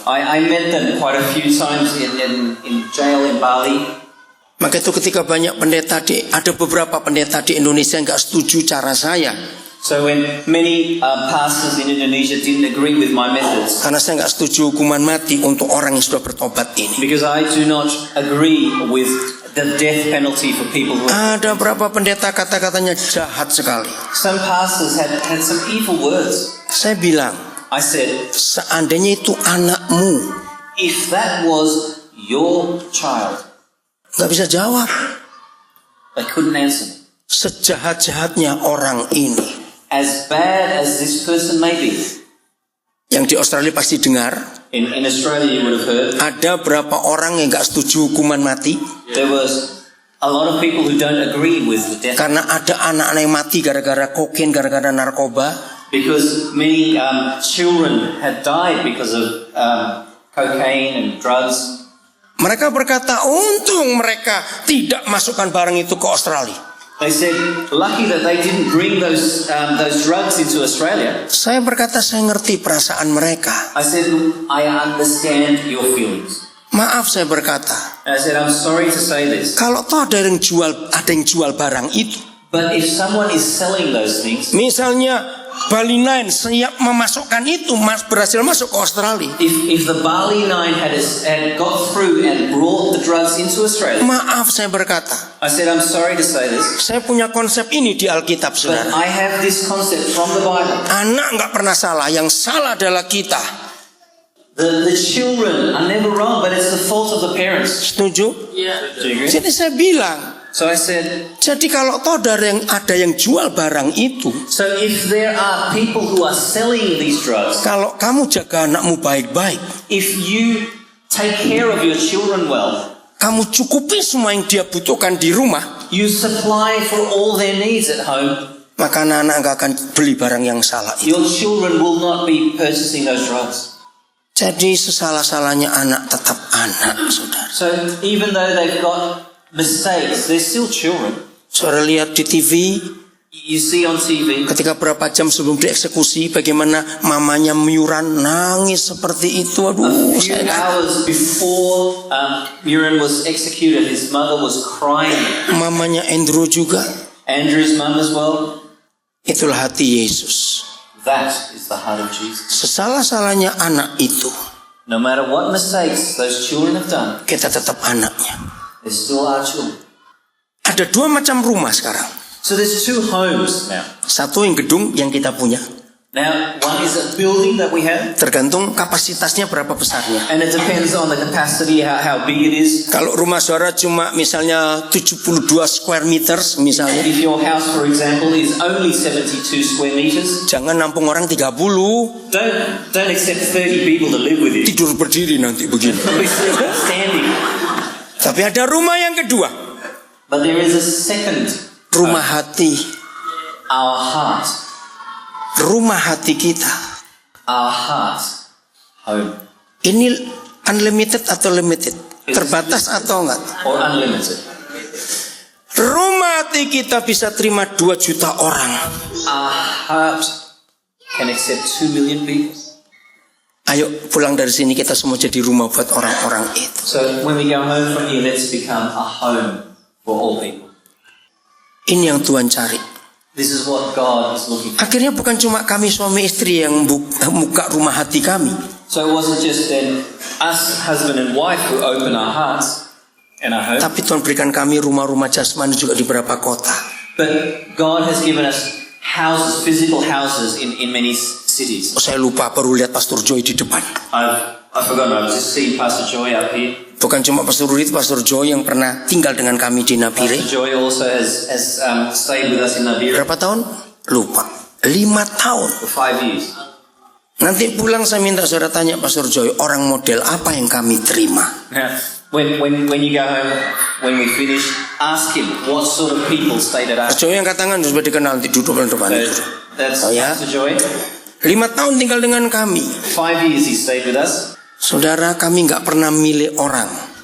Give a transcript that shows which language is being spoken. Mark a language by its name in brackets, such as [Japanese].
[English] I met them quite a few times in jail in Bali. [Indonesian] Maka itu ketika banyak pendeta ada beberapa pendeta di Indonesia yang nggak setuju cara saya. [English] So when many pastors in Indonesia didn't agree with my methods, [Indonesian] Karena saya nggak setuju hukuman mati untuk orang yang sudah bertobat ini. [English] because I do not agree with the death penalty for people who. [Indonesian] Ada berapa pendeta kata-katanya jahat sekali. [English] Some pastors had some evil words. [Indonesian] Saya bilang, [English] I said, [Indonesian] seandainya itu anakmu, [English] if that was your child, [Indonesian] nggak bisa jawab. [English] they couldn't answer me. [Indonesian] Sejahat-jahatnya orang ini. [English] As bad as this person may be, [Indonesian] Yang di Australia pasti dengar, [English] in Australia you would have heard, [Indonesian] ada berapa orang yang nggak setuju hukuman mati [English] there was a lot of people who don't agree with the death, [Indonesian] karena ada anak-anak yang mati gara-gara kokain, gara-gara narkoba. [English] because many children had died because of cocaine and drugs. [Indonesian] Mereka berkata, untung mereka tidak masukkan barang itu ke Australia. [English] They said, lucky that they didn't bring those drugs into Australia. [Indonesian] Saya berkata, saya ngerti perasaan mereka. [English] I said, look, I understand your feelings. [Indonesian] Maaf, saya berkata, [English] And I said, I'm sorry to say this, [Indonesian] kalau toh ada yang jual barang itu, [English] but if someone is selling those things, [Indonesian] misalnya Bali Nine siap memasukkan itu, berhasil masuk ke Australia. [English] if the Bali Nine had got through and brought the drugs into Australia, [Indonesian] Maaf, saya berkata, [English] I said, I'm sorry to say this, [Indonesian] saya punya konsep ini di Alkitab, [English] but [Indonesian] saudara. [English] I have this concept from the Bible. [Indonesian] Anak nggak pernah salah, yang salah adalah kita. [English] The children are never wrong, but it's the fault of the parents. [Indonesian] Setuju? [English] Do you agree? [Indonesian] Jadi saya bilang, [English] So I said, [Indonesian] Jadi kalau toh ada yang jual barang itu, [English] so if there are people who are selling these drugs, [Indonesian] kalau kamu jaga anakmu baik-baik, [English] if you take care of your children well, [Indonesian] kamu cukupi semua yang dia butuhkan di rumah, [English] you supply for all their needs at home, [Indonesian] maka anak-anak gak akan beli barang yang salah itu. [English] your children will not be purchasing those drugs. [Indonesian] Jadi sesalah-salahnya anak tetap anak, saudara. [English] So even though they've got mistakes, they're still children. [Indonesian] Saudara lihat di TV, [English] You see on TV, [Indonesian] ketika berapa jam sebelum dieksekusi, bagaimana mamanya Myuran nangis seperti itu. [English] a [Indonesian] Aduh, [English] few [Indonesian] saya [English] hours before Murin was executed, his mother was crying. [Indonesian] mamanya Andrew juga. [English] Andrew's mum as well. [Indonesian] Itulah hati Yesus. [English] That is the heart of Jesus. [Indonesian] Sesalah-salahnya anak itu, [English] No matter what mistakes those children have done, [Indonesian] kita tetap anaknya. [English] they're still our children. [Indonesian] Ada dua macam rumah sekarang. [English] So there's two homes now. [Indonesian] Satu yang gedung yang kita punya, [English] Now, one is a building that we have, [Indonesian] tergantung kapasitasnya berapa besarnya. [English] and it depends on the capacity, how big it is. [Indonesian] Kalau rumah saudara cuma misalnya 72 square meters misalnya, [English] If your house, for example, is only 72 square meters, [Indonesian] jangan nampung orang 30, [English] don't accept 30 people to live with you. [Indonesian] tidur berdiri nanti begini. [English] We're still standing. [Indonesian] Tapi ada rumah yang kedua, [English] But there is a second, [Indonesian] rumah hati. [English] our heart. [Indonesian] Rumah hati kita. [English] Our heart home. [Indonesian] Ini unlimited atau limited? Terbatas atau enggak? [English] Or unlimited. [Indonesian] Rumah hati kita bisa terima 2 juta orang. [English] Our heart can accept 2 million people. [Indonesian] Ayo pulang dari sini kita semua jadi rumah buat orang-orang itu. [English] So when we go home from here, let's become a home for all people. [Indonesian] Ini yang Tuhan cari. [English] This is what God is looking for. [Indonesian] Akhirnya bukan cuma kami suami istri yang buka rumah hati kami. [English] So it wasn't just then us, husband and wife, who open our hearts and our home, [Indonesian] Tapi Tuhan berikan kami rumah-rumah jasmani juga di beberapa kota. [English] but God has given us houses, physical houses in many cities. [Indonesian] Oh, saya lupa perlu lihat Pastor Joy di depan. [English] I've forgotten. I was just seeing Pastor Joy up here. [Indonesian] Bukan cuma Pastor Rudi, Pastor Joy yang pernah tinggal dengan kami di Nabire. [English] Pastor Joy also has stayed with us in Nabire [Indonesian] Berapa tahun? Lupa. 5 tahun. [English] for 5 years. [Indonesian] Nanti pulang saya minta saudara tanya Pastor Joy, orang model apa yang kami terima? [English] Now, when you go home, when we finish, ask him what sort of people stayed at our [Indonesian] Pastor Joy yang kata tangan sudah dikenal, nanti duduk di depan. [English] That's [Indonesian] Oh, ya? [English] Pastor Joy. [Indonesian] 5 tahun tinggal dengan kami. [English] 5 years he stayed with us. [Indonesian] Saudara, kami nggak pernah milih orang.